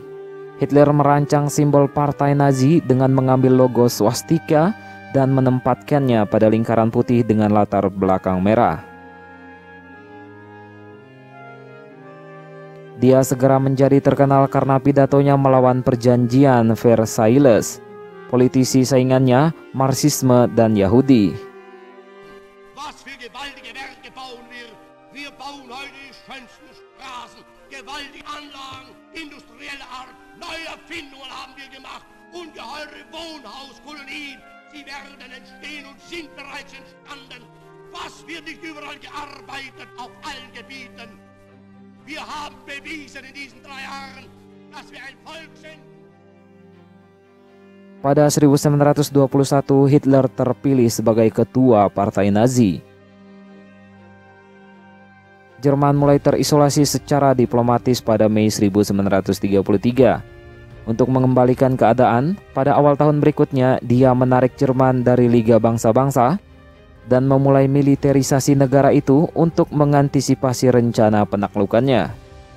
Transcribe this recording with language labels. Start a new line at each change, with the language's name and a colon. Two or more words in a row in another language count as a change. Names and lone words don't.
Indonesian: Hitler merancang simbol partai Nazi dengan mengambil logo swastika dan menempatkannya pada lingkaran putih dengan latar belakang merah. Dia segera menjadi terkenal karena pidatonya melawan perjanjian Versailles, politisi saingannya, Marxisme dan Yahudi.
German: Was für gewaltige Werke bauen wir? Wir bauen heute die schönsten Straßen, gewaltige Anlagen, industrielle Art, neue Erfindungen haben wir gemacht, ungeheure Wohnhauskolonien, sie werden entstehen und sind bereits entstanden. Was wird nicht überall gearbeitet, auf allen Gebieten? Wir haben bewiesen in diesen 3 Jahren, dass wir ein Volk sind.
Indonesian: Pada 1921, Hitler terpilih sebagai ketua partai Nazi. Jerman mulai terisolasi secara diplomatis pada Mei 1933. Untuk mengembalikan keadaan, pada awal tahun berikutnya dia menarik Jerman dari Liga Bangsa-Bangsa dan memulai militerisasi negara itu untuk mengantisipasi rencana penaklukannya.